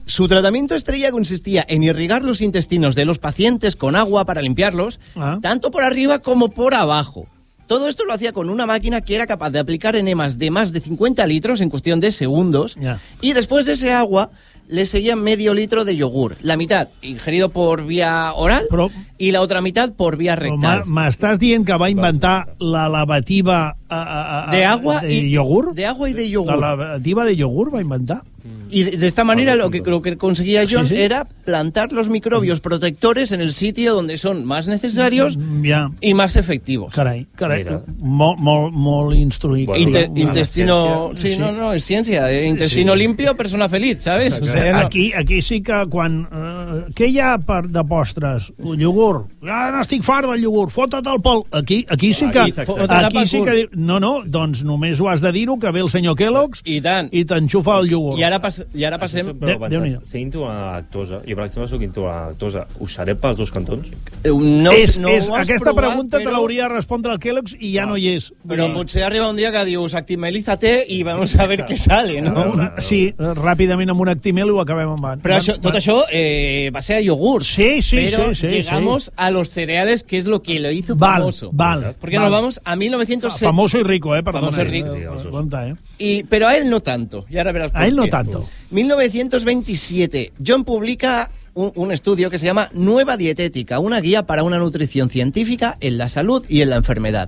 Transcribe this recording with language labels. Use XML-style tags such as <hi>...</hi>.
<es>Su tratamiento estrella consistía en irrigar los intestinos de los pacientes con agua para limpiarlos, tanto por arriba como por abajo. Todo esto lo hacía con una máquina que era capaz de aplicar enemas de más de 50 litros en cuestión de segundos. Y después de ese agua... le seguía medio litro de yogur, la mitad ingerido por vía oral y la otra mitad por vía rectal.</es> <ca>M'estàs dient que va inventar la lavativa</ca> <es>de agua y yogur? De agua y de yogur.</es> <ca>La lavativa de yogur va inventar.</ca> <es>Y de esta manera lo que conseguía John era plantar los microbios protectores en el sitio donde son más necesarios y más efectivos.</es> <ca>Caray. Molt instruït.</ca> <es>Bueno, intestino... es ciència. Intestino limpio, persona feliz, ¿sabes?</es> <ca>O sea, aquí sí que quan... què hi ha de postres? El iogurt. Ah, no, estic fart del iogurt. Fota't el pol. Aquí sí que... doncs només ho has de dir-ho, que ve el senyor Kellogg's i tant. I t'enxufa el iogurt. I ara passem... Ser intolerant a lactosa, jo per exemple sóc intolerant a lactosa, ho seré pels dos cantons? Aquesta pregunta te l'hauria de respondre el Kellogg's i ja no hi és. Però potser arriba un dia que dius actimelízate i vamos a ver què sale, no? Sí, ràpidament amb un actimel ho acabem amb van. Però tot això va ser a iogurt. Sí, però llegamos</ca> <es>a los cereales, que es lo que lo hizo famoso.</es> <ca>Val.</ca> <es>Porque nos vamos a 1907. Famoso y rico, perdona. Famoso y rico. Pero a él no tanto. Y ahora verás a él no tanto. 1927. John publica un estudio que se llama Nueva Dietética, una guía para una nutrición científica en la salud y en la enfermedad.</es>